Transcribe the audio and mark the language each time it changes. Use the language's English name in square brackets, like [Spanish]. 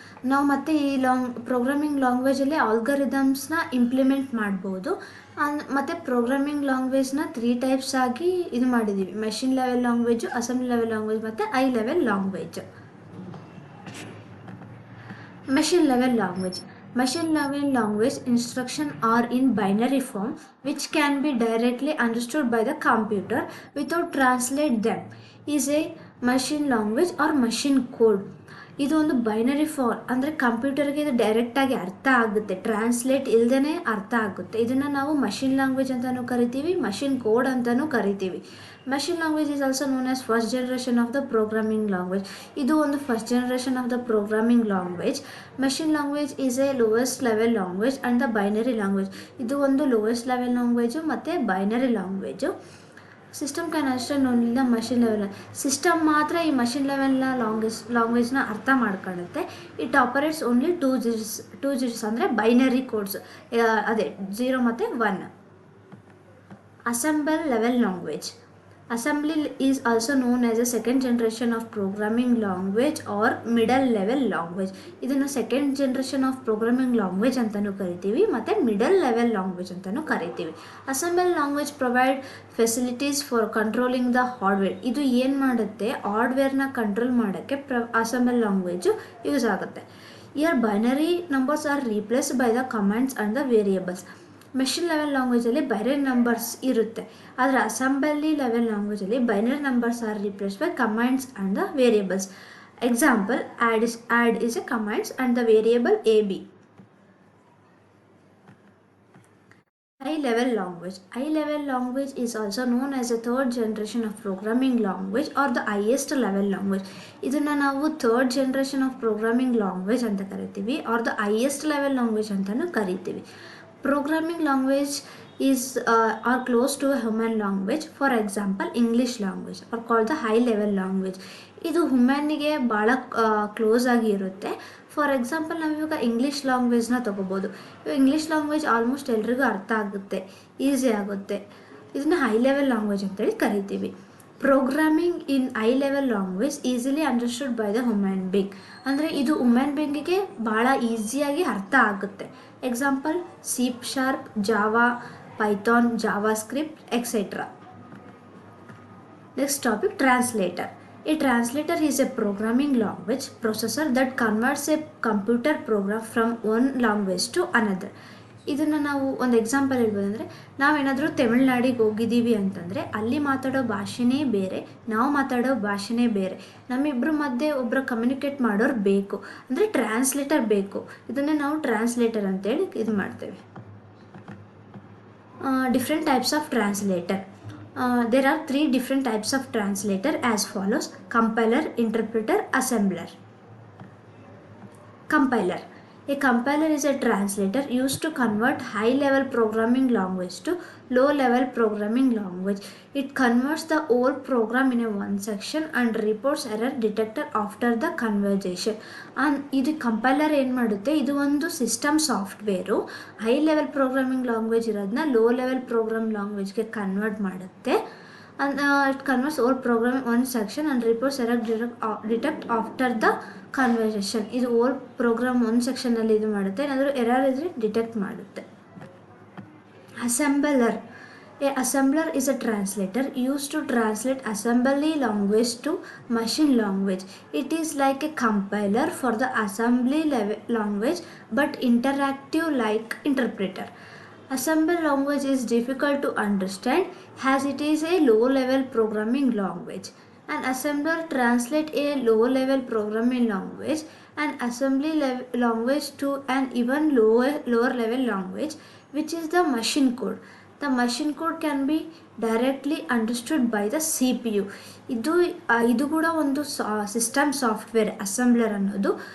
[Kannada] ನಾವು ಮತ್ತು ಈ ಪ್ರೋಗ್ರಾಮಿಂಗ್ ಲ್ಯಾಂಗ್ವೇಜಲ್ಲಿ ಆಲ್ಗರಿದಮ್ಸ್ನ ಇಂಪ್ಲಿಮೆಂಟ್ ಮಾಡ್ಬೋದು. ಮತ್ತು ಪ್ರೋಗ್ರಾಮಿಂಗ್ ಲ್ಯಾಂಗ್ವೇಜ್ನ 3 ಟೈಪ್ಸ್ ಆಗಿ ಇದು ಮಾಡಿದ್ದೀವಿ: machine level language, assembly level language ಮತ್ತು high level language. [English] Machine level language. Machine level language instructions are in binary form which can be directly understood by the computer without translate them. Is a machine language or machine code. [Kannada] ಇದು ಒಂದು binary form ಅಂದರೆ ಕಂಪ್ಯೂಟರ್ಗೆ ಇದು ಡೈರೆಕ್ಟಾಗಿ ಅರ್ಥ ಆಗುತ್ತೆ, translate ಇಲ್ಲದೇ ಅರ್ಥ ಆಗುತ್ತೆ. ಇದನ್ನು ನಾವು ಮಷಿನ್ ಲ್ಯಾಂಗ್ವೇಜ್ ಅಂತಲೂ ಕರಿತೀವಿ, ಮಷಿನ್ ಕೋಡ್ ಅಂತಲೂ ಕರಿತೀವಿ. [English] Machine language is also known as first generation of the programming language. [Kannada] ಇದು ಒಂದು [English] First generation of the programming language. Machine language is a lowest level language and the binary language. [Kannada] ಇದು ಒಂದು lowest level language ಮತ್ತು binary language. [English] System can understand only the machine level. [Kannada] System ಮಾತ್ರ ಈ machine ಲೆವೆಲ್ನ ಲ್ಯಾಂಗ್ವೇಜ್ನ ಅರ್ಥ ಮಾಡ್ಕೊಳ್ಳುತ್ತೆ. [English] it operates only two digits [Kannada] ಅಂದರೆ binary codes, ಅದೇ 0 ಮತ್ತು 1. [English] Assembly level language. Assembly is also known as a second generation of programming language or middle level language. [Kannada] ಇದನ್ನು second generation of programming language ಅಂತಲೂ ಕರಿತೀವಿ ಮತ್ತು ಮಿಡಲ್ ಲೆವೆಲ್ ಲ್ಯಾಂಗ್ವೇಜ್ ಅಂತಲೂ ಕರಿತೀವಿ. [English] Assembly language provide facilities for controlling the hardware. [Kannada] ಇದು ಏನು ಮಾಡುತ್ತೆ, ಹಾರ್ಡ್ವೇರ್ನ control ಮಾಡೋಕ್ಕೆ ಅಸೆಂಬಲ್ ಲ್ಯಾಂಗ್ವೇಜು ಯೂಸ್ ಆಗುತ್ತೆ. [English] Here binary numbers are replaced by the commands and the variables. [Kannada] Machine level ಲ್ಯಾಂಗ್ವೇಜಲ್ಲಿ [English] Binary numbers ಇರುತ್ತೆ, ಆದರೆ assembly level ಲ್ಯಾಂಗ್ವೇಜಲ್ಲಿ binary numbers are replaced by commands and the variables. Example, add is a commands and the variable ab. High level language. High level language is also known as a third generation of programming language or the highest level language. [Kannada] ಇದನ್ನು ನಾವು third generation of programming language ಅಂತ ಕರಿತೀವಿ, [English] or the highest level language [Kannada] ಅಂತಲೂ ಕರಿತೀವಿ. [English] Programming language is are close to a human language. For example, English language are called the high level language. [Kannada] ಇದು ಹ್ಯೂಮನ್ನಿಗೆ ಭಾಳ close ಆಗಿ ಇರುತ್ತೆ. ಫಾರ್ ಎಕ್ಸಾಂಪಲ್ ನಾವಿವಾಗ English ಲ್ಯಾಂಗ್ವೇಜ್ನ ತೊಗೋಬೋದು. ಇಂಗ್ಲೀಷ್ ಲ್ಯಾಂಗ್ವೇಜ್ ಆಲ್ಮೋಸ್ಟ್ ಎಲ್ರಿಗೂ ಅರ್ಥ ಆಗುತ್ತೆ, ಈಸಿ ಆಗುತ್ತೆ. ಇದನ್ನು ಹೈ ಲೆವೆಲ್ ಲ್ಯಾಂಗ್ವೇಜ್ ಅಂತೇಳಿ ಕರಿತೀವಿ. [English] Programming in high level language easily understood by the human being. [Kannada] ಅಂದರೆ ಇದು ಹ್ಯೂಮನ್ ಬೀಯಿಂಗಿಗೆ ಭಾಳ ಈಸಿಯಾಗಿ ಅರ್ಥ ಆಗುತ್ತೆ. [English] Example C sharp, Java, Python, JavaScript, etcetera. Next topic, translator. A translator is a programming language processor that converts a computer program from one language to another. [Kannada] ಇದನ್ನು ನಾವು ಒಂದು example ಹೇಳ್ಬೋದು. ಅಂದರೆ ನಾವೇನಾದರೂ ತಮಿಳ್ನಾಡಿಗೆ ಹೋಗಿದ್ದೀವಿ ಅಂತಂದರೆ ಅಲ್ಲಿ ಮಾತಾಡೋ ಭಾಷೆನೇ ಬೇರೆ, ನಾವು ಮಾತಾಡೋ ಭಾಷೆನೇ ಬೇರೆ. ನಮ್ಮಿಬ್ಬರ ಮಧ್ಯೆ ಒಬ್ಬರು ಕಮ್ಯುನಿಕೇಟ್ ಮಾಡೋರು ಬೇಕು, ಅಂದರೆ ಟ್ರಾನ್ಸ್ಲೇಟರ್ ಬೇಕು. ಇದನ್ನೇ ನಾವು ಟ್ರಾನ್ಸ್ಲೇಟರ್ ಅಂತೇಳಿ ಇದು ಮಾಡ್ತೇವೆ. [English] Different types of translator. There are 3 different types of translator as follows: compiler, interpreter, assembler. Compiler. A compiler is a translator used to convert high-level programming language to low-level programming language. It converts the whole program in a one section and reports error detected after the conversion. [Kannada] ಇದು compiler ಏನು ಮಾಡುತ್ತೆ, ಇದು ಒಂದು system software. High level programming language ಇರೋದನ್ನ low level program ಲ್ಯಾಂಗ್ವೇಜ್ಗೆ convert ಮಾಡುತ್ತೆ. [English] It converts whole program one section and reports error detect after the conversation. [Kannada] ಇದು ಓಲ್ program ಒಂದು ಸೆಕ್ಷನಲ್ಲಿ ಇದು ಮಾಡುತ್ತೆ, ಏನಾದರೂ ಎರರ್ ಇದ್ದರೆ ಡಿಟೆಕ್ಟ್ ಮಾಡುತ್ತೆ. [English] Assembler. A assembler is a translator used to translate assembly language to machine language. It is like a compiler for the assembly language but interactive like interpreter. Assembly language is difficult to understand as it is a low-level programming language. An assembler translates a low-level programming language and assembly language to an even lower level language, which is the machine code. The machine code can be directly understood by the CPU. [Kannada] ಇದು ಕೂಡ ಒಂದು system software assembler ಅನ್ನೋದು.